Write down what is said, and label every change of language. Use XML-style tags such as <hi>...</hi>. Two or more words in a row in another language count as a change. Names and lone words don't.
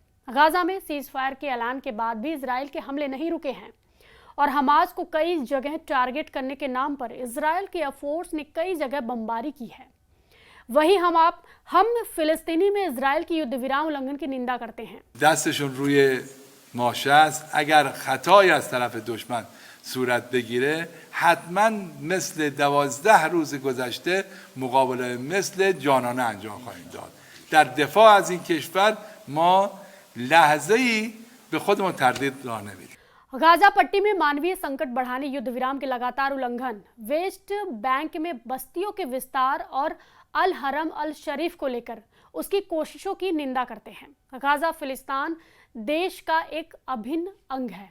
<hi>गाजा में</hi> <en>cease fire</en> <hi>के ऐलान के बाद भी इजराइल के हमले नहीं रुके हैं और हमास को कई जगह टारगेट करने के नाम पर इजराइल के एयरफोर्स ने कई जगह बमबारी की है। वही हम फिलिस्तीनी में इजराइल की युद्ध विराम उल्लंघन की निंदा करते हैं।</hi> <fa>دستشون روی ماشه است. اگر خطایی از طرف دشمن صورت بگیره حتما مثل 12 روز گذشته مقابله مثل جانانه انجام خواهیم داد. در دفاع از این کشور ما لحظه‌ای به خودمون تردید راه نمیدیم.</fa> <hi>गाजा पट्टी में मानवीय संकट बढ़ाने, युद्ध विराम के लगातार उल्लंघन, वेस्ट बैंक में बस्तियों के विस्तार और अल हरम अल शरीफ को लेकर उसकी कोशिशों की निंदा करते हैं। गाजा फिलिस्तीन देश का एक अभिन्न अंग है।</hi>